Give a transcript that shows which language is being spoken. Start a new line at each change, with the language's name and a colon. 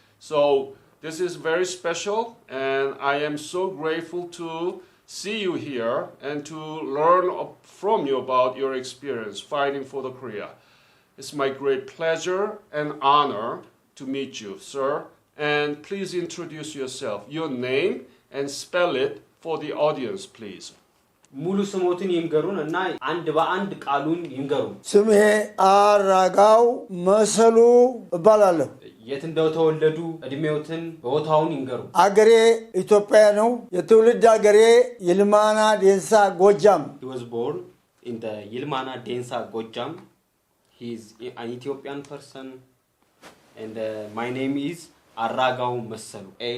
English: So this is very special, and I am so grateful to see you here and to learn from you about your experience fighting for the Korea. It's my great pleasure and honor to meet you, sir. And please introduce yourself, your name, and spell it for the audience, please.
Amharic: ሙሉ ስሞትን ይንገሩን እና አንድ በአንድ ቃሉን ይንገሩን። ስሜ አራጋው መሰሉ እባላለሁ። የት እንደተወለዱ እድሜዎትን ቦታውን ይንገሩ። አገሬ ኢትዮጵያ ነው። የትውልድ አገሬ ይልማና ዴንሳ ጎጃም።
English: He was born in the Yilmana Densa Gojam. He is an Ethiopian person, and my name is Aragaw Meselu.